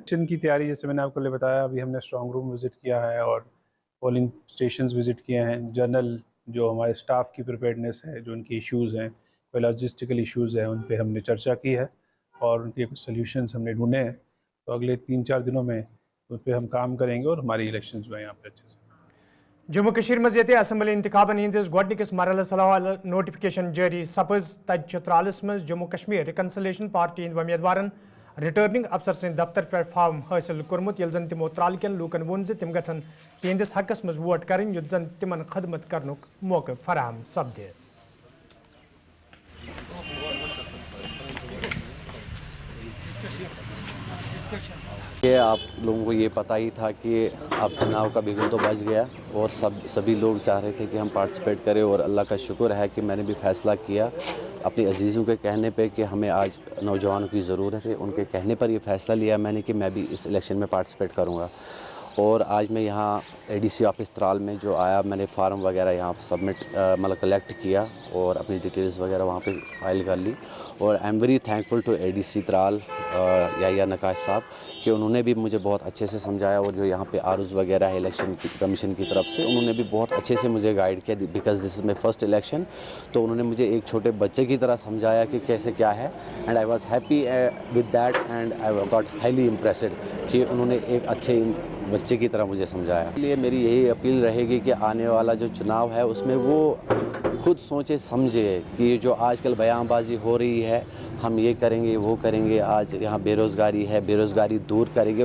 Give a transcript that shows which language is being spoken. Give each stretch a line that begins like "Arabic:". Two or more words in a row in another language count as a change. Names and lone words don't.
Urdu: الیکشن کی تیاری جیسے میں نے آپ کو بتایا، ابھی ہم نے
English: strong room
Urdu: وزٹ کیا ہے اور
English: polling stations
Urdu: وزٹ کیے ہیں. جنرل جو ہمارے اسٹاف کی پریپیئرنیس ہے، جو ان کی ایشوز ہیں، کوئی
English: logistical issues
Urdu: ہیں، ان پہ ہم نے چرچا کی ہے اور ان کے کچھ سلیوشنز ہم نے ڈھونڈے ہیں. تو اگلے 3-4 دنوں میں ان پہ ہم کام کریں گے اور ہماری الیکشنز میں یہاں پہ اچھے سے.
Kashmiri: جموں کشمیر مز یتہ اسمبلی انتخابن ہندس گۄڈنِکِس مرحلس حوالہ نوٹیفکیشن جاری سپز تتہ ترالس مز جموں کشمیر ریکنسلیشن پارٹی ہند امیدوارن
English: returning officer
Kashmiri: سند دفتر پہ فارم حاصل کورمت یل زن تمو ترال کن لوکن وون ز تم گژھن تہندس حقس مز ووٹ کرن یُتھ زن تمن خدمت کرنک موقع فراہم سپدِ.
Urdu: کہ آپ لوگوں کو یہ پتہ ہی تھا کہ اب چناؤ کا بگل تو بچ گیا اور سبھی لوگ چاہ رہے تھے کہ ہم پارٹیسپیٹ کریں، اور اللہ کا شکر ہے کہ میں نے بھی فیصلہ کیا اپنے عزیزوں کے کہنے پہ کہ ہمیں آج نوجوانوں کی ضرورت ہے. ان کے کہنے پر یہ فیصلہ لیا میں نے کہ میں بھی اس الیکشن میں پارٹیسپیٹ کروں گا. اور آج میں یہاں ADC آفس ترال میں جو آیا، میں نے فارم وغیرہ یہاں سبمٹ مطلب کلیکٹ کیا اور اپنی ڈیٹیلز وغیرہ وہاں پہ فائل کر لی. اور
English: I am very thankful to ADC
Urdu: ترال یا نقاش صاحب کہ انہوں نے بھی مجھے بہت اچھے سے سمجھایا، اور جو یہاں پہ ROs وغیرہ ہے الیکشن کمیشن کی طرف سے، انہوں نے بھی بہت اچھے سے مجھے گائیڈ کیا
English: because this is my first election.
Urdu: تو انہوں نے مجھے ایک چھوٹے بچے کی طرح سمجھایا کہ کیسے کیا ہے،
English: and I was happy with that and I got highly impressed
Urdu: کہ انہوں نے ایک اچھے بچے کی طرح مجھے سمجھایا. اس لیے میری یہی اپیل رہے گی کہ آنے والا جو چناؤ ہے اس میں وہ خود سوچے سمجھے کہ یہ جو آج کل بیان بازی ہو رہی ہے، ہم یہ کریں گے وہ کریں گے، آج یہاں بے روزگاری ہے، بے روزگاری دور کریں گے.